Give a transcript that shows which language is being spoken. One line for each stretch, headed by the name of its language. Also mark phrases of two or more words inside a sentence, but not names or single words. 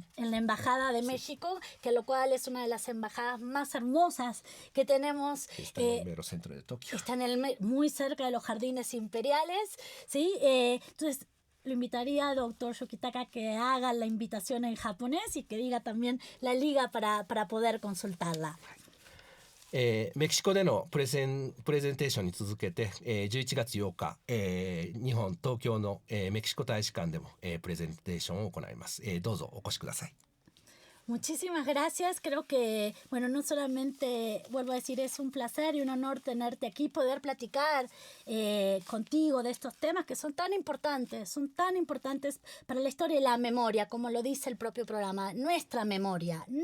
Spanish: En la Embajada de México, que lo cual es una de las embajadas más hermosas que tenemos. Está en el mero centro de Tokio. Está muy cerca de los jardines imperiales, ¿sí? Entonces, lo invitaría al doctor Yokitaka que haga la invitación en japonés y que diga también la liga para poder consultarla.
Japanese: メキシコでのプレゼンテーションに続けて、11月8日、日本東京の、メキシコ大使館でも、プレゼンテーションを行います、どうぞお越しください。
Spanish: Muchísimas gracias. Creo que, bueno, no solamente, vuelvo a decir, es un placer y un honor tenerte aquí, poder platicar contigo de estos temas que son tan importantes para la historia y la memoria, como lo dice el propio programa, nuestra memoria.